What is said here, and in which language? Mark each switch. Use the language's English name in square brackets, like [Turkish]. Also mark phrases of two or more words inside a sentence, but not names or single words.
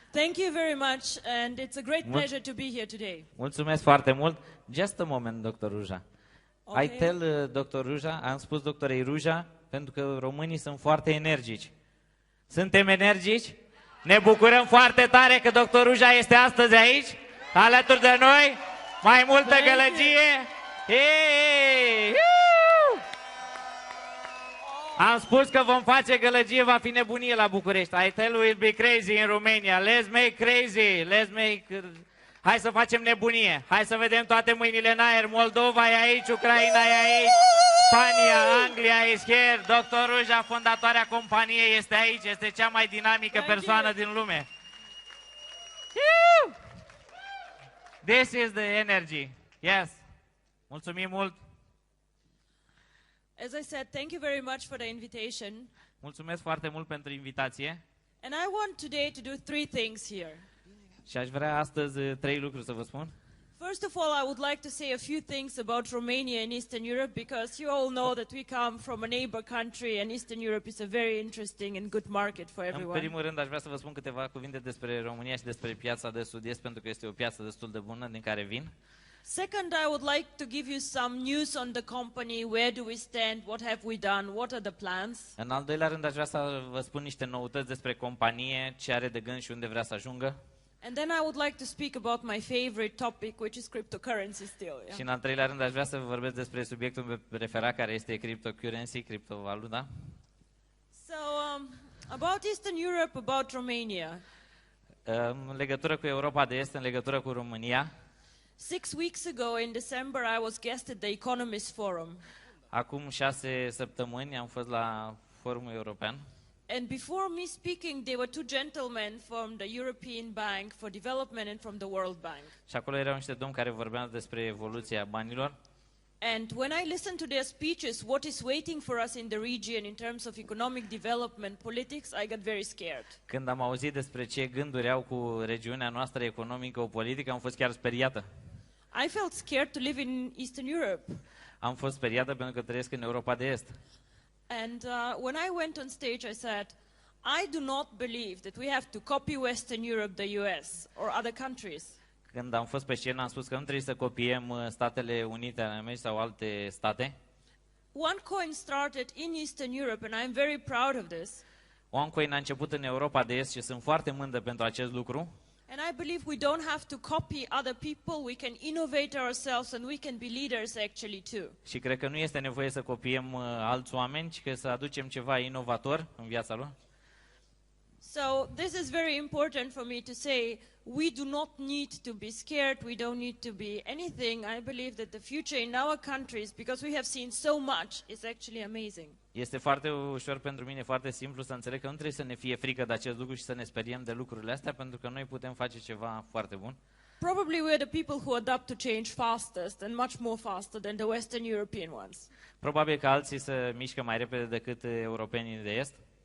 [English] Thank you very much, and it's a great pleasure to be here today. [Romanian] Mulțumesc foarte mult. [English] Just a moment, Dr. RUJA. Okay. I tell Dr. [Romanian] RUJA, am spus doctorei RUJA, pentru că românii sunt foarte energici. Suntem energici? Ne bucurăm foarte tare că Dr. RUJA este astăzi aici, alături de noi. Mai multă gălăgie. Hey! Am spus că vom face gălăgie, va fi nebunie la București. [English] I tell you we'll be crazy in Romania. Let's make crazy. Let's make... [Romanian] Hai să facem nebunie. Hai să vedem toate mâinile în aer. Moldova e aici, Ucraina e aici, Spania, Anglia [English] is here. [Romanian] Dr. RUJA, fondatoarea companiei, este aici. Este cea mai dinamică persoană din lume. [English] This is the energy. Yes. [Romanian] Mulțumim mult. [English] As I said, thank you very much for the invitation. [Romanian] Mulțumesc foarte mult pentru invitație. [English] And I want today to do 3 things here. [Romanian] Și aș vrea astăzi 3 lucruri să vă spun. [English] First of all, I would like to say a few things about Romania and Eastern Europe, because you all know that we come from a neighbor country and Eastern Europe is a very interesting and good market for everyone. [Romanian] În primul rând, aș vrea să vă spun câteva cuvinte despre România și despre piața de sud-est, pentru că este o piață destul de bună din care vin. [English] Second, I would like to give you some news on the company. Where do we stand? What have we done? What are the plans? [Romanian] În al doilea rând, aș vrea să vă spun niște noutăți despre companie, ce are de gând și unde vrea să ajungă. [English] And then I would like to speak about my favorite topic, which is cryptocurrency still. Yeah? [Romanian] Și în al treilea rând, aș vrea să vă vorbesc despre subiectul preferat, care este cryptocurrency, criptovaluta. [English] So, about Eastern Europe, about Romania. [Romanian] În legătură cu Europa de Est, în legătură cu România. [English] 6 weeks ago in December, I was guest at the Economist Forum. [Romanian] Acum 6 săptămâni am fost la Forumul European. [English] And before me speaking, there were 2 gentlemen from the European Bank for Development and from the World Bank. [Romanian] Și acolo erau niște domni care vorbeau despre evoluția banilor. [English] And when I listened to their speeches, what is waiting for us in the region in terms of economic development, politics, I got very scared. [Romanian] Când am auzit despre ce gânduri au cu regiunea noastră economică, o politică, am fost chiar speriată. [English] I felt scared to live in Eastern Europe. [Romanian] Am fost speriată pentru că trăiesc în Europa de Est. [English] And when I went on stage, I said, I do not believe that we have to copy Western Europe, the US, or other countries. [Romanian] Când am fost pe scenă, am spus că nu trebuie să copiem Statele Unite ale Americii sau alte state. [English] OneCoin started in Eastern Europe, and I'm very proud of this. [Romanian] OneCoin a început în Europa de Est și sunt foarte mândră pentru acest lucru. [English] And I believe we don't have to copy other people, we can innovate ourselves and we can be leaders actually too. [Romanian] Și cred că nu este nevoie să copiem alți oameni, ci că să aducem ceva inovator în viața lor. [English] So this is very important for me to say, we do not need to be scared, we don't need to be anything. I believe that the future in our countries, because we have seen so much, is actually amazing. [Romanian] Este foarte ușor pentru mine, foarte simplu să înțeleg că nu trebuie să ne fie frică de acest lucru și să ne speriem de lucrurile astea, pentru că noi putem face ceva foarte bun. [English] Probably we're the people who adapt to change fastest and much more faster than the Western European ones. [Romanian] Probabil că alții se mișcă mai repede decât europenii de Est.